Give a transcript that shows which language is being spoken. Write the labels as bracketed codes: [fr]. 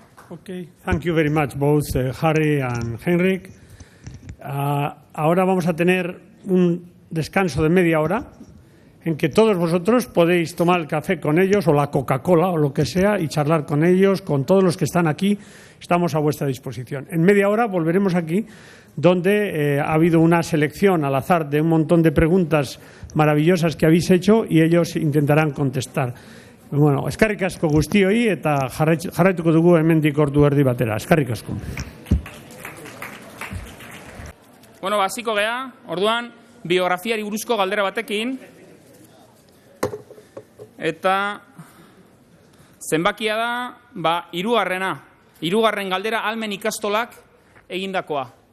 [en] Okay, thank you very much, both Harry and Heinrich. [es] Ahora vamos a tener un descanso de media hora en que todos vosotros podéis tomar el café con ellos o la Coca-Cola o lo que sea y charlar con ellos, con todos los que están aquí. Estamos a vuestra disposición. En media hora volveremos aquí, donde ha habido una selección al azar de un montón de preguntas maravillosas que habéis hecho y ellos intentarán contestar. [eu] Bueno, eskerrik asko guztioi eta jarraituko dugu hemendik ordu erdi batera. Eskerrik asko. Bueno, hasiko gea, orduan, biografiari buruzko galdera batekin. Eta zenbakia da, hirugarren galdera ahalmen ikastolak egindakoa.